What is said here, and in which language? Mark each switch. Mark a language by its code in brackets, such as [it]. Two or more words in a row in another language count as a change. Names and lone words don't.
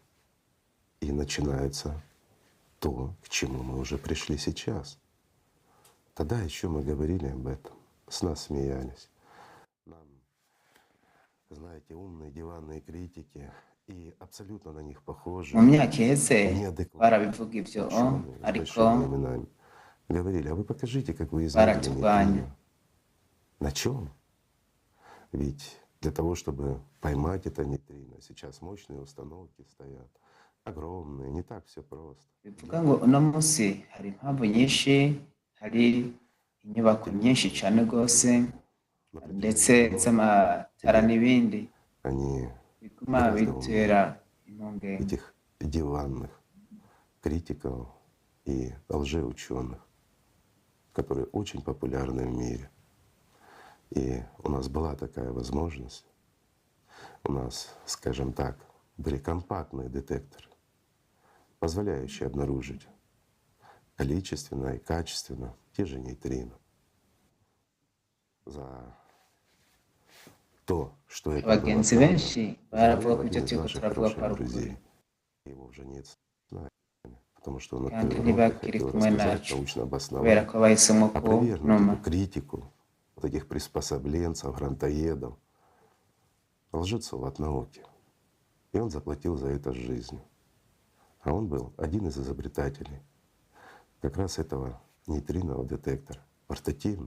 [ru] И начинается то, к чему мы уже пришли сейчас. Тогда еще мы говорили об этом, с нас смеялись. Нам, знаете, умные диванные критики и абсолютно на них похожи, [rn] Mu myaka iheze [ru] неадекватные [rn] barabivuga ivyo [ru] ученые с [rn] ariko [ru] большими именами говорили: а вы покажите, как вы измерили [rn] baratugwanya. [ru] нейтрино. На чем? Ведь для того, чтобы поймать это нейтрино, сейчас мощные установки стоят, огромные, не так все просто. [rn] bivuga ngo uno munsi hari impamvu nyinshi, hari inyubako nyinshi cane rwose ndetse z'amatara n'ibindi [ru] Они [rn] bituma [ru] гораздо [rn] bitera [ru] умнее [rn] impungenge. [ru] этих диванных критиков и лжеученых, которые очень популярны в мире. И у нас была такая возможность. У нас, скажем так, были компактные детекторы, позволяющие обнаружить количественно и качественно те же нейтрино. За то, что это было [rn] Abagenzi [ru] правда, [rn] benshi baravuga ko [ru] один [rn] ivyo [ru] из [rn] turiko [ru] наших [rn] turavuga ko [ru] хороших [rn] ari ukuri, [ru] друзей. Его уже нет с нами, потому что он [rn] kandi [ru] открыл рот и [rn] ntibakiri [ru] хотел [rn] kumwe [ru] рассказать, [rn] nacu [ru] научно [rn] kubera [ru] обосновать, [rn] ko bahisemo [ru] опровергнуть [rn] kunuma. [ru] эту критику вот этих приспособленцев, грантоедов, лжецов от науки. И он заплатил за это жизнью. А он был один из изобретателей как раз этого нейтринового детектора, портативного.